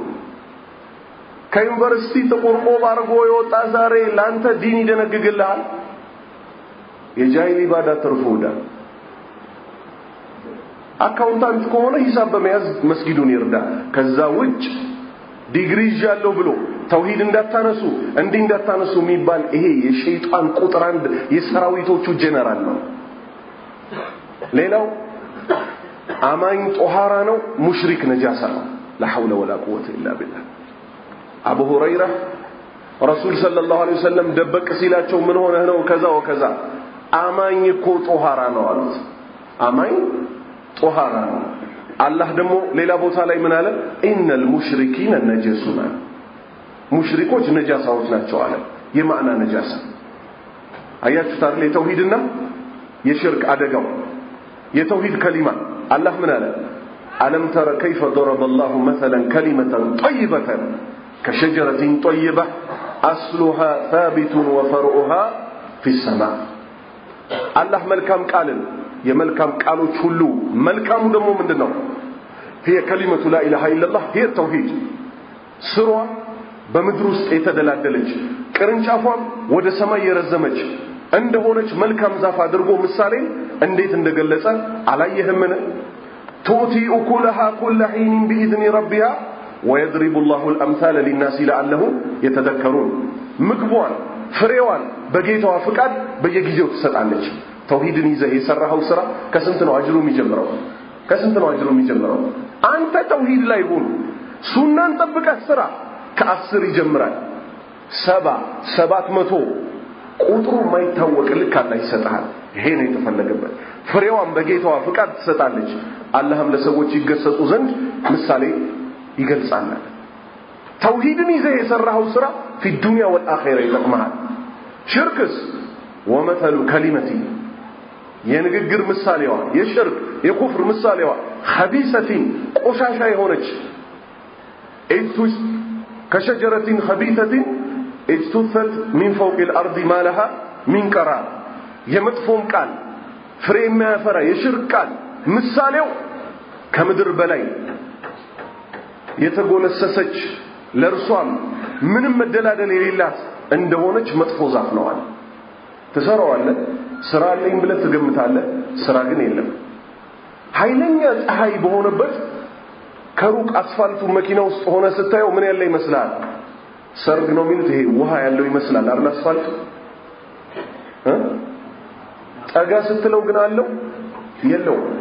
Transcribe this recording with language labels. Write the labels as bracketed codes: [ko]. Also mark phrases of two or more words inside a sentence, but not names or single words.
[am] ከዩኒቨርሲቲ ተቆርቆብ አርጎ የወጣ ዛሬ ላንተ ዲን ይደነግግልሃል የጃሂል ኢባዳ ተርፎዳ አካውንታንት ከሆነ ሂሳብ በመያዝ መስጊዱን ይርዳ ከዛ ውጭ ዲግሪ ይዣለሁ ብሎ ተውሂድ እንዳታነሱ እንዳታነሱ የሚባል ይሄ የሸይጣን ቁጥር አንድ የሰራዊቶቹ ጀነራል ነው ሌላው አማኝ ጦሃራ ነው ሙሽሪክ ነጃሳ ነው [ar] لا حول ولا قوه الا بالله [am] አቡ ሁረይራ ረሱል [ar] صلى الله عليه وسلم [am] ደበቅ ሲላቸው ምን ሆነ ነው ከዛ ወከዛ አማኝ እኮ ጦሃራ ነው አሉት አማኝ ጦሃራ ነው አላህ ደግሞ ሌላ ቦታ ላይ ምን አለ [ar] إن المشركين نجس [am] ሙሽሪኮች ነጃሳዎች ናቸው አለ የማዕና ነጃሳ አያችሁ ታዲያ የተውሂድና የሽርክ አደጋው የተውሂድ ከሊማ አላህ ምን አለ [ar] ألم تر كيف ضرب الله مثلا كلمة طيبة كشجرة طيبة أصلها ثابت وفرعها في السماء الله ملكام قالن [am] የመልካም ቃሎች ሁሉ መልካሙ ደግሞ ምንድነው [ar] هي كلمة لا إله إلا الله هي التوحيد [am] ስሯ በምድር ውስጥ የተደላደለች ቅርንጫፏም ወደ ሰማይ የረዘመች እንደሆነች መልካም ዛፍ አድርጎ ምሳሌ እንዴት እንደገለጸ አላየህምን [ar] تؤتي أكلها كل حين بإذن ربها ويضرب الله الأمثال للناس لعلهم يتذكرون [am] ምግቧን ፍሬዋን በጌታዋ ፍቃድ በየጊዜው ትሰጣለች ተውሂድን ይዘህ የሰራኸው ስራ ከስንት ነው አጅሩ የሚጀምረው አንተ ተውሂድ ላይ ሁን ሱናን ጠብቀህ ስራ ከ10 ይጀምራል 700 ቁጥሩ ማይታወቅ ልክ አላህ ይሰጣል ይሄ ነው የተፈለገበት ፍሬዋን በጌታዋ ፍቃድ ትሰጣለች አላህም ለሰዎች ይገሰጹ ዘንድ ምሳሌ ይገልጻል ተውሂድን ይዘህ የሰራኸው ስራ [ar] في الدنيا [am] والآخرة ይጠቅምሃል ሽርክስ [ar] ومثل كلمة [am] የንግግር ምሳሌዋ የሽርክ የኩፍር ምሳሌዋ خبيثة ቆሻሻ የሆነች እቱስ [ar] كشجرة خبيثة اجتثت من فوق الأرض ما لها من قرار [am] የመጥፎም ቃል ፍሬ የማያፈራ የሽርክ ቃል ምሳሌው ከምድር በላይ የተጎለሰሰች ለርሷም ምንም መደላደል የሌላት እንደሆነች መጥፎ ዛፍ ነው አለ ተሰራዋለህ ስራ አለኝ ብለህ ትገምታለህ ስራ ግን የለም ኃይለኛ ፀሐይ በሆነበት ከሩቅ አስፋልቱ መኪና ውስጥ ሆነ ስታየው ምን ያለ ይመስላል ሰርግ ነው የሚሉት ይሄ ውሃ ያለው ይመስላል አይደል አስፋልቱ ጠጋ ስትለው ግን አለው የለው